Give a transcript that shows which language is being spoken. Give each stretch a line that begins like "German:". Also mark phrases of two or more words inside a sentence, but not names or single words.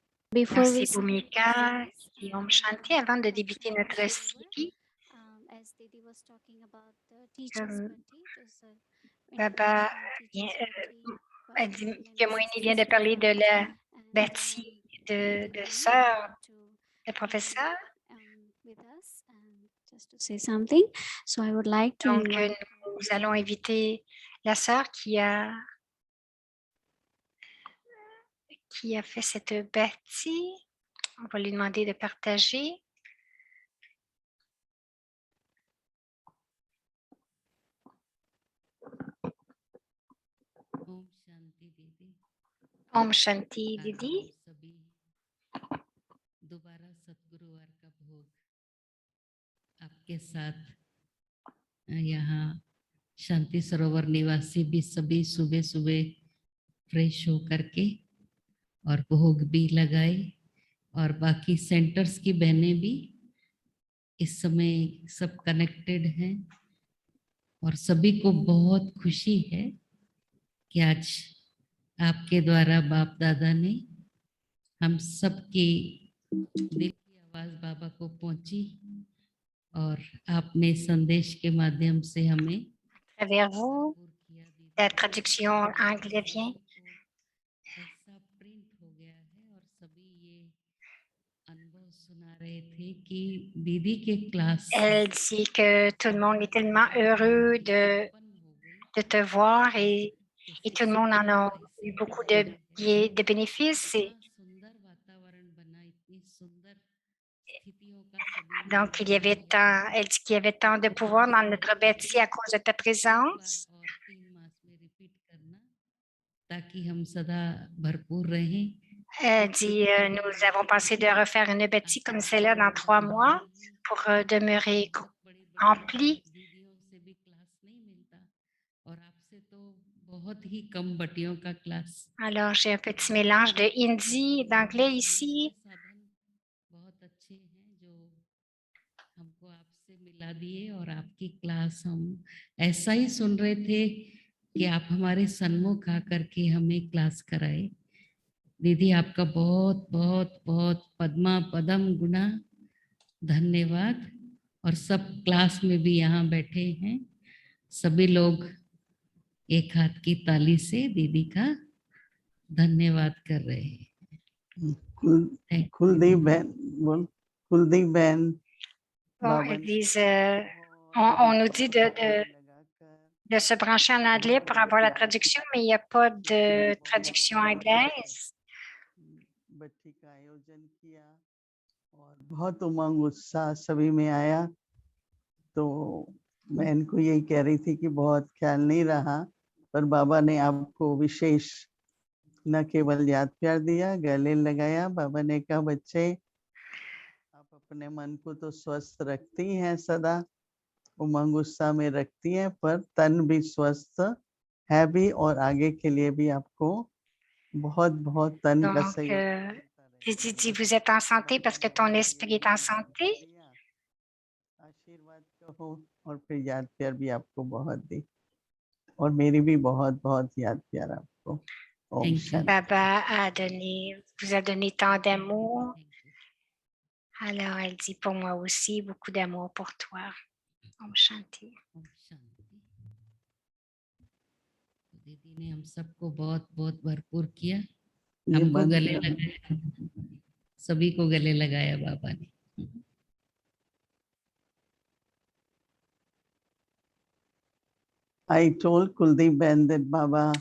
English: Before we
French: Merci,
English: start
French: Bhumika
English: the series,
French: et Om
English: I would
French: Shanti.
English: like
French: Avant
English: to
French: de débuter
English: mention
French: notre
English: also here,
French: série,
English: as Didi was talking about the teacher's
French: comme
English: party, it is a
French: Baba
English: international
French: vient,
English: teacher's party a quite
French: dit,
English: held in
French: que
English: our
French: Moïni vient de
English: CCC
French: parler de
English: front.
French: la
English: And
French: bâtie
English: Didi
French: de
English: Moini would
French: sœur
English: like to
French: de
English: be
French: professeur.
English: with us and just to say something. So I would like to
French: Donc,
English: invite
French: nous allons inviter la sœur qui a fait cette bâtie. On va lui demander de partager.
Hindi: ओम शांति दीदी ओम शांति, आज Didi. हम सभी दोबारा सतगुरुवार का भोग आपके साथ यहाँ शांति सरोवर निवासी भी सभी सुबह सुबह फ्रेश हो करके और भोग भी लगाए और बाकी सेंटर्स की बहनें भी इस समय सब कनेक्टेड हैं और सभी को बहुत खुशी है कि आज आपके द्वारा बाप दादा ने हम सबकी दिल की आवाज बाबा को पहुंची और आपने संदेश के माध्यम से हमें
French: À travers vous,
Hindi: भरपूर किया दीदी।
French: la traduction anglaise vient.
Hindi: ऐसा प्रिंट हो गया है और सभी ये अनुभव सुना रहे थे कि दीदी के क्लास
French: Elle dit que tout le monde est tellement heureux de te voir et tout le monde en a eu beaucoup de bénéfices.
Hindi: सुंदर वातावरण बना, इतनी सुंदर स्थितियों का सभी ने
French: Donc, elle dit qu'il y avait tant de pouvoir dans notre bâti à cause de ta présence.
Hindi: और 3 मास में रिपीट करना ताकि हम सदा भरपूर रहें।
French: Elle dit, nous avons pensé de refaire une bâtie comme celle-là dans 3 mois pour demeurer remplie.
Hindi: दीदियों से भी क्लास नहीं मिलता और आपसे तो बहुत ही कम बटियों का क्लास।
French: Alors, j'ai un petit mélange de hindi et d'anglais ici.
Hindi: साधन बहुत अच्छे हैं जो हमको आपसे मिला दिए और आपकी क्लास हम ऐसा ही सुन रहे थे कि आप हमारे सन्मुख आकर के हमें क्लास कराए। दीदी आपका बहुत बहुत बहुत पद्मा पदम गुना धन्यवाद और सब क्लास में भी यहाँ बैठे हैं सभी लोग एक हाथ की ताली से दीदी का धन्यवाद कर रहे हैं। कुलदीप बहन बोल, कुलदीप बहन
French: Bon, ils disent, on nous dit de se brancher en anglais pour avoir la traduction, mais il n'y a pas de traduction anglaise.
Hindi: बच्ची का आयोजन किया और बहुत उमंग उत्साह सभी में आया, तो मैं इनको यही कह रही थी कि बहुत ख्याल नहीं रहा, पर बाबा ने आपको विशेष न केवल याद प्यार दिया, गले लगाया। बाबा ने कहा, बच्चे आप अपने मन को तो स्वस्थ रखती हैं, सदा उमंग उत्साह में रखती हैं, पर तन भी स्वस्थ है भी और आगे के लिए भी आपको बहुत बहुत तन का
French: Donc,
Hindi: सहयोग
French: il dit, vous êtes en santé parce que ton esprit est en santé.
Hindi: आशीर्वाद कहो और फिर याद प्यार भी आपको बहुत दी और मेरी भी बहुत बहुत याद प्यार आपको। ओम शांति।
French: Baba vous a donné tant d'amour. Alors, elle dit, pour moi aussi, beaucoup d'amour pour toi.
Hindi: ओम शांति. दीदी ने हम सबको बहुत बहुत भरपूर किया, ये हमको बंद गले कर। लगाया, सभी को गले लगाया बाबा ने।
English: I told Kuldeep Ben that Baba.